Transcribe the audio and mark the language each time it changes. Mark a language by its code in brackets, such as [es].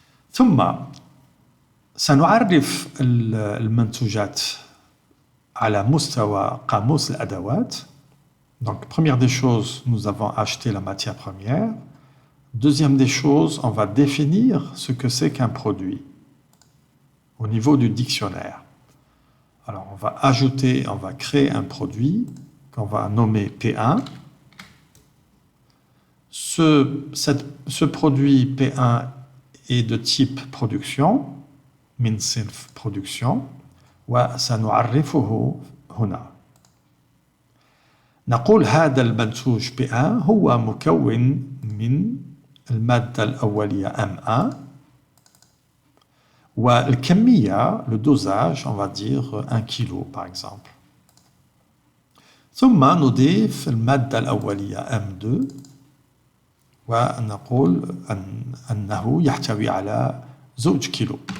[ar] ثم سنعرف المنتوجات على مستوى قاموس الأدوات. [fr] Donc, première des choses, nous avons acheté la matière première. Deuxième des choses, on va définir ce que c'est qu'un produit au niveau du dictionnaire. Alors, on va créer un produit qu'on va nommer P1. Ce produit P1 est de type production, [ar] min sinf [fr] production, [ar] وسنعرفه هنا. نقول هذا المنتوج P1 هو مكون من المادة الأولية M1 والكمية, [fr] le dosage, on va dire 1 kilo par exemple. [ar] ثم نضيف المادة الأولية M2 ونقول أنه يحتوي على 2 كيلو.